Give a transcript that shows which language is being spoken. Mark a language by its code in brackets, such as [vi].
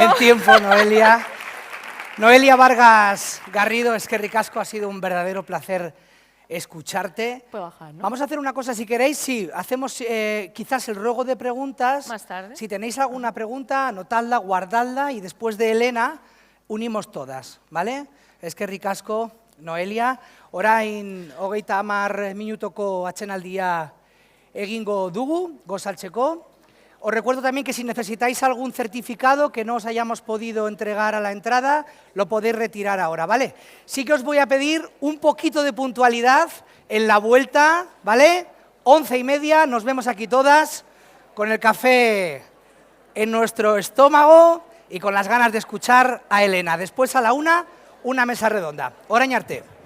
[es] En tiempo, Noelia. Noelia Vargas Garrido, [eu] eskerrik asko, [es] ha sido un verdadero placer escucharte. Puedo bajar, ¿no? Vamos a hacer una cosa, si queréis, sí, hacemos quizás el ruego de preguntas. Más tarde. Si tenéis alguna pregunta, anotadla, guardadla y después de Elena unimos todas, ¿vale? [eu] Eskerrik asko, Noelia. Orain 30 minutoko atxenaldia egingo dugu, gozaltzeko. [es] Os recuerdo también que si necesitáis algún certificado que no os hayamos podido entregar a la entrada, lo podéis retirar ahora, ¿vale? Sí que os voy a pedir un poquito de puntualidad en la vuelta, ¿vale? 11:30, nos vemos aquí todas, con el café en nuestro estómago y con las ganas de escuchar a Elena. Después a la 1, una mesa redonda. [eu] Orain arte.